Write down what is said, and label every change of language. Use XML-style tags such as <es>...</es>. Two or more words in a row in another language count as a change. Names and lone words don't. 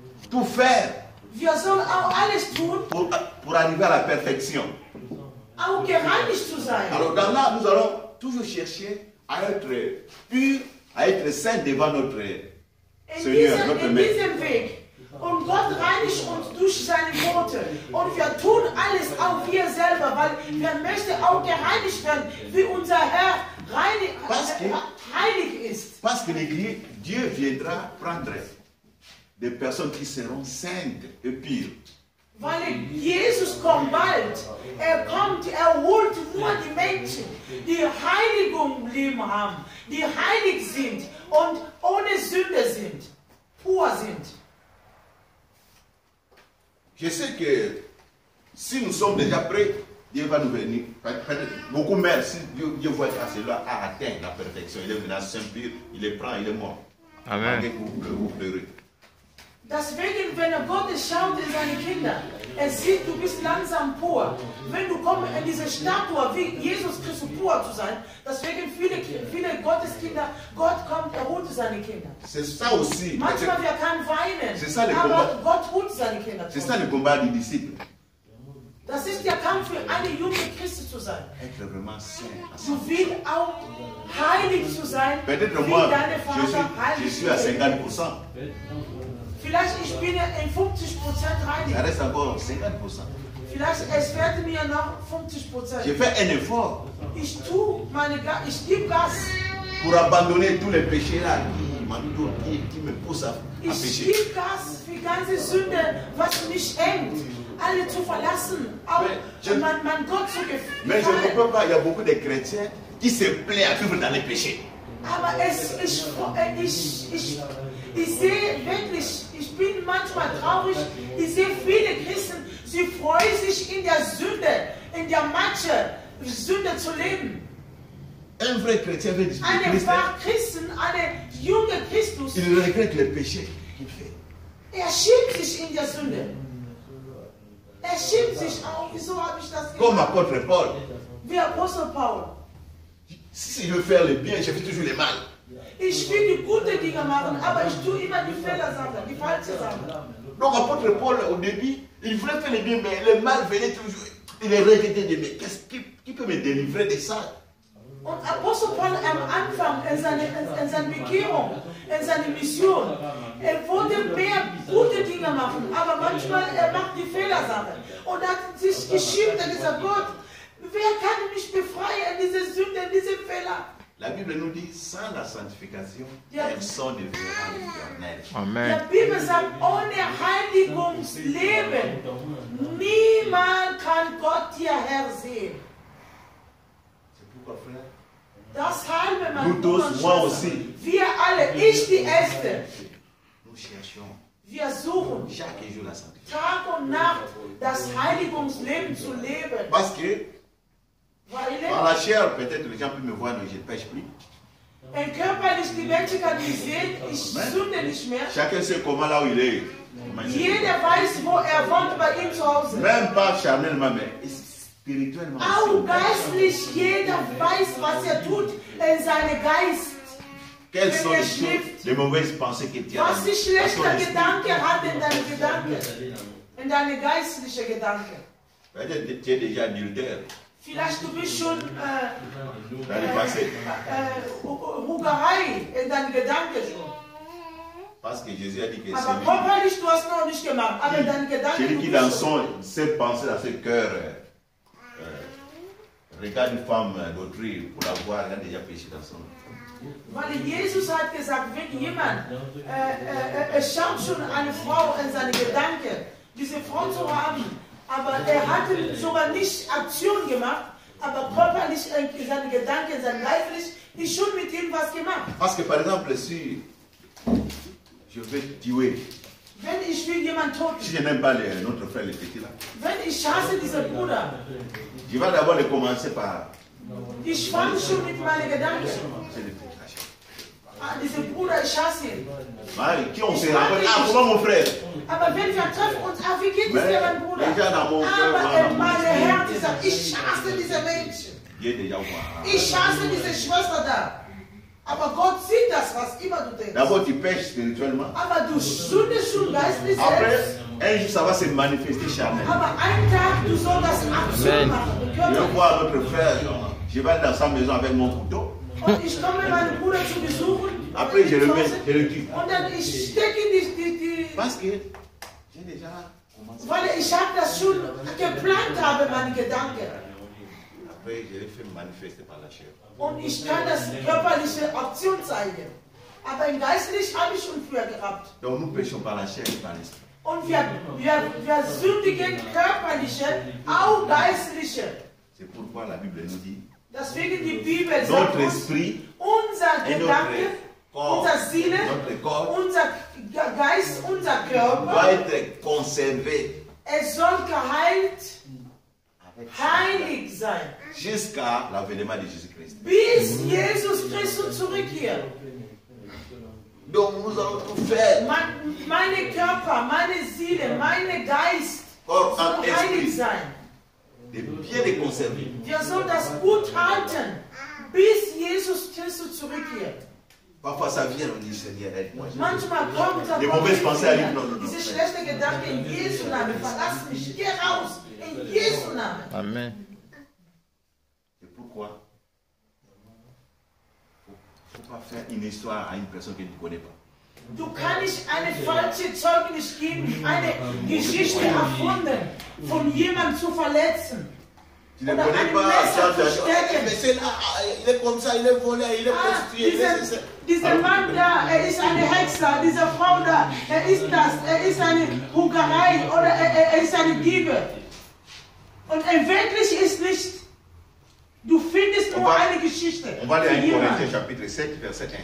<fr>tout faire</fr> <de>Wir sollen auch alles tun,</de> <fr>pour arriver à la perfection.</fr> <de>auch gereinigt zu sein.</de> <fr>Alors dans là, nous allons toujours chercher à être purs, à être saints devant notre Seigneur, notre</fr> <de>In</de> <fr>Maître.</fr> <de>diesem Weg. Und Gott reinigt uns durch seine Worte. Und wir tun alles, auch wir selber, weil wir möchten auch gereinigt werden, wie unser Herr heilig ist.</de> <fr>Parce que Dieu viendra prendre des personnes qui seront saintes et pures.</fr> <de>Weil Jesus kommt bald. Kommt, holt nur die Menschen, die Heiligung im Leben haben, die heilig sind und ohne Sünde sind, pur sind.</de> <fr>Je sais que si nous sommes déjà prêts, Dieu va nous venir. Beaucoup même, si Dieu voit que celui-là a atteint la perfection, il est venu à Saint-Pire, il est prend, il est mort. Amen. Vous pleurez.</fr> <de>Deswegen, wenn Gott schaut in seine Kinder, sieht, du bist langsam pur. Wenn du kommst in diese Statue, wie Jesus Christus pur zu sein, deswegen viele Gotteskinder, Gott kommt, holt seine Kinder.</de> <fr>C'est ça aussi.</fr> <de>Manchmal wir können weinen,</de> <fr>ça,</fr> <de>aber Gott holt seine Kinder.</de> <fr>C'est ça le combat du disciple.</fr> <de>Das ist der Kampf für eine junge Christ zu sein.</de> <fr>Être vraiment saint.</fr> <de>Du willst auch heilig zu sein,</de> <fr>Peut-être</fr> <de>wie</de> <fr>moi,</fr> <de>deine Vater</de> <fr>je</fr> <de>heilig</de> <fr>suis à</fr> <de>ist.</de> <fr>50%.</fr> <de>Vielleicht ich bin in 50% heilig.</de> <fr>Ça reste encore 50%.</fr> <de>Vielleicht es werden mir noch 50%.</de> <fr>Je fais un effort</fr> <de>Ich gebe Gas.</de> <fr>pour abandonner tous les péchés là qui me poussent à</fr> <de>Ich</de> <fr>pécher.</fr> <de>gebe Gas für ganze Sünde, was mich hängt. Alle zu verlassen, auch mein Gott zu</de> <fr>Mais je ne</fr> <de>gefallen.</de> <fr>peux pas, il y a beaucoup de chrétiens qui se plaignent à vivre dans les péchés.</fr> <de>Aber ich sehe wirklich, ich bin manchmal traurig, ich sehe viele Christen, sie freuen sich in der Sünde, in der Matsche, Sünde zu leben.</de> <fr>Un vrai chrétien veut dire</fr> <de>Eine wahre Christen, eine junge Christus,</de> <fr>il regrette les péchés qu'il fait.</fr> <de>schämt sich in der Sünde. Schämt sich auch. Wieso habe ich das</de> <fr>Comme</fr> <de>gemacht?</de> <fr>apôtre Paul,</fr> <de>Wie Apostel Paul.</de> <fr>si je veux faire le bien, je fais toujours le mal.</fr> <de>Ich will die guten Dinge machen, aber ich tue immer die Fehlersachen, die falschen Sachen.</de> <fr>Donc apôtre Paul, au début, il voulait faire le bien, mais le mal venait toujours. Il est regretté de mais qu'est-ce qui peut me délivrer de ça?</fr> <de>Und Apostel Paul am Anfang in seiner Bekehrung, in seiner Mission, wollte mehr gute Dinge machen, aber manchmal macht die Fehlersache. Und hat sich geschämt und gesagt, Gott, wer kann mich befreien, diese Sünde, diese Fehler?</de> <fr>La Bible nous dit, sans la sanctification, personne ne verra l'éternel. Amen.</fr> <de>Die Bibel sagt, ohne Heiligungsleben, niemand kann Gott hierher sehen.</de> <fr>C'est pourquoi, frère,</fr> <de>Deshalb, mein</de> <fr>nous</fr> <de>Bruder</de> <fr>tous,</fr> <de>und</de> <fr>moi</fr> <de>Schwester,</de> <fr>aussi,</fr> <de>wir alle, ich die Erste,</de> <fr>nous cherchons</fr> <de>wir suchen</de> <fr>chaque jour la sanctification.</fr> <de>Tag und Nacht das Heiligungsleben zu leben.</de> <fr>Parce que par</fr> <de>Weil</de> <fr>la chair, peut-être les gens peuvent me voir, mais je ne pêche plus.</fr> <de>körperlich die Menschen kann nicht sehen, ich sünde nicht mehr.</de> <fr>Chacun sait comment là où il est.</fr> <de>Jeder weiß, wo wohnt bei ihm zu Hause.</de> <fr>Même pas charnellement, mais spirituellement.</fr> <de>Auch geistlich, jeder weiß, was tut in seinem Geist.</de> <fr>Quelles sont les choses, les mauvaises pensées que tu as</fr> <de>Was die</de> <fr>dans</fr> <de>schlechte</de> <fr>ton esprit?</fr> <de>Gedanken hat in deinen Gedanken. In deine geistlichen Gedanken.</de> <fr>Peut-être tu es déjà adultère</fr> <de>Vielleicht du bist schon</de> <fr>dans le passé.</fr> <de>Hugerei in deinen Gedanken schon.</de> <fr>Parce que Jésus a dit que</fr> <de>Aber körperlich du hast noch nicht gemacht. Aber in deinen Gedanken</de> <fr>celui</fr> <de>du</de> <fr>qui</fr> <de>bist</de> <fr>dans</fr> <de>schon.</de> <fr>ses pensées, dans ses cœurs, regarde une femme d'autrui pour la voir, il a déjà péché dans son.</fr> <de>Weil Jesus hat gesagt, wenn jemand schaut schon eine Frau in seine Gedanken, diese Frau zu haben, aber hatte sogar nicht Aktion gemacht, aber körperlich in seinen Gedanken, in seinem Geistlich, ist schon mit ihm was gemacht.</de> <fr>Parce que par exemple, si je vais tuer,</fr> <de>Wenn ich will jemand tot,</de> <fr>si je n'aime pas notre frère le petit là,</fr> <de>wenn ich hasse diesen Bruder,</de> <fr>je vais d'abord le commencer par</fr> <de>ich fange schon mit meinen Gedanken.</de> <fr>c'est le péché.</fr> <de>Dieser Bruder, ich hasse ihn.</de> <fr>Qui on se rappelle, ah, comment mon frère?</fr> <de>Aber wenn wir treffen uns, wie geht es dir, mein Bruder?</de> <fr>Déjà dans mon cœur,</fr> <de>Aber in meinem Herzen sagt, ich hasse diese Menschen.</de> <fr>il est déjà voir.</fr> <de>Ich hasse diese Schwester da. Aber Gott sieht das, was immer du denkst.</de> <fr>D'abord, tu pêches spirituellement.</fr> <de>Aber du sündest schon geistlich</de> <fr>Après,</fr> <de>selbst.</de> <fr>un jour, ça va se manifester charnellement.</fr> <de>Aber einen Tag, du sollst das Aktion machen.</de> <fr>Je</fr> <de>Körperlich.</de> <fr>vois notre frère, je vais aller dans sa maison avec mon couteau.</fr> <de>Und ich komme meinen Bruder zu besuchen.</de> <fr>Après, je le mets, je le tue.</fr> <de>Und dann ich stecke die</de> <fr>Parce que j'ai déjà commencé.</fr> <de>weil ich habe das schon geplant habe, meine Gedanken.</de> <fr>Après, je l'ai fait manifester par la chair.</fr> <de>Und ich kann das körperliche Aktion zeigen. Aber im Geistlich habe ich schon früher gehabt.</de> <fr>Donc nous péchons par la chair et par l'esprit.</fr> <de>Und wir sündigen körperliche, auch geistliche.</de> <fr>C'est pourquoi la Bible nous dit,</fr> <de>Deswegen die Bibel sagt</de> <fr>notre</fr> <de>uns,</de> <fr>esprit</fr> <de>unser</de> <fr>et</fr> <de>Gedanke,</de> <fr>notre corps,</fr> <de>unser Seele,</de> <fr>notre corps</fr> <de>unser Geist, unser Körper,</de> <fr>doit être conservé</fr> <de>es soll geheilt,</de> <fr>avec</fr> <de>heilig sein,</de> <fr>jusqu'à l'avènement de Jésus-Christ.</fr> <de>bis Jesus Christus zurückkehrt.</de> <fr>Donc nous allons tout faire,</fr> <de>Meine Körper, meine Seele, mein Geist</de> <fr>corps</fr> <de>soll</de> <fr>et</fr> <de>heilig</de> <fr>esprit,</fr> <de>sein.</de> <fr>de bien les conserver.</fr> <de>Wir sollen das gut halten, bis Jesus Christus zurückkehrt.</de> <fr>Parfois ça vient, on dit Seigneur, aide-moi.</fr> <de>Manchmal kommt</de> <fr>Die mauvaises pensées arrivent, non, non, non.</fr> <de>diese schlechte Gedanke in Jesu Namen, verlass mich, geh raus, in Jesu Namen.</de> <fr>Amen. C'est pourquoi il ne faut pas faire une histoire à une personne que tu ne connais pas.</fr> <de>Du kannst nicht eine falsche Zeugnis geben, eine Geschichte erfunden, von jemandem zu verletzen.</de> <fr>Tu ne</fr> <de>Oder</de> <fr>connais</fr> <de>ein</de> <fr>pas,</fr> <de>Messer zu</de> <fr>mais</fr> <de>stecken.</de> <fr>c'est là, il est comme ça, il est volé, il est prostitué.</fr> <de>Dieser Mann da, er ist eine Hexer, diese Frau da, er ist das, er ist eine Hugerei oder er ist eine Diebe. Und wirklich ist nicht, du findest nur eine Geschichte.</de> <fr>On va aller à</fr> <de>für</de> <fr>1</fr> <de>jemanden.</de> <fr>Corinthiens chapitre 7, verset 1.</fr>